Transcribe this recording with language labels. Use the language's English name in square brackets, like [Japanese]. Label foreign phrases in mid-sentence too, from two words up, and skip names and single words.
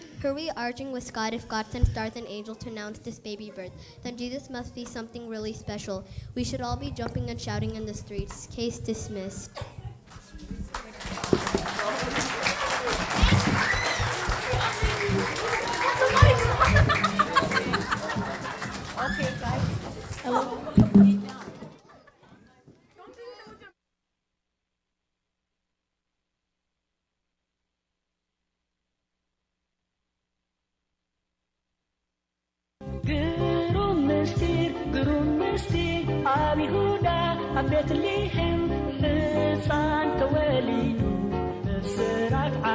[English] Here we arguing with God if God sent stars and angels to announce this baby birth, then Jesus must be something really special. We should all be jumping and shouting in the streets. Case dismissed. Okay, guys. Hello. [Tigrinya] ግሩም ምስጢር ኣብ ይሁዳ ኣብ ቤትልሔም ሕፃን ተወሊዱ ብስራት